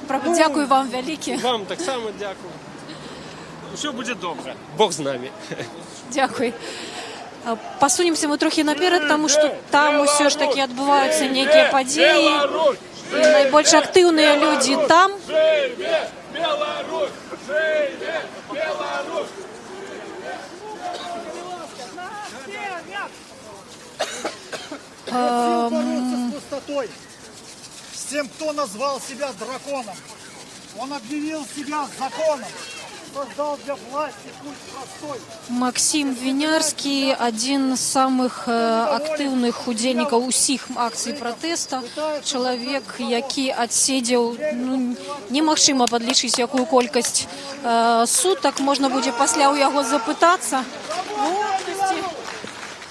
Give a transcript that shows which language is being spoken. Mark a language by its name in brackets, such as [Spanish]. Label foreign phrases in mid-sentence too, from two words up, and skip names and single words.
[Belarusian] Дзякую вам вялікі. Вам таксама дзякую. Усё будзе добра. Бог з намі. Дзякуй. Пасунемся мы трохі наперад, таму што там усё ж такі адбываюцца нейкія падзеі. І найбольш актыўныя людзі там. [Russian] Бороться с пустотой, с тем, кто назвал себя драконом. Он объявил себя законом, создал для власти путь простой. [Belarusian] Максим Вінярскі, адзін з самых актыўных удзельнікаў усіх акцый пратэста. Чалавек, які адседзеў, немагчыма падлічыць якую колькасць сутак, можна будзе пасля ў яго запытацца.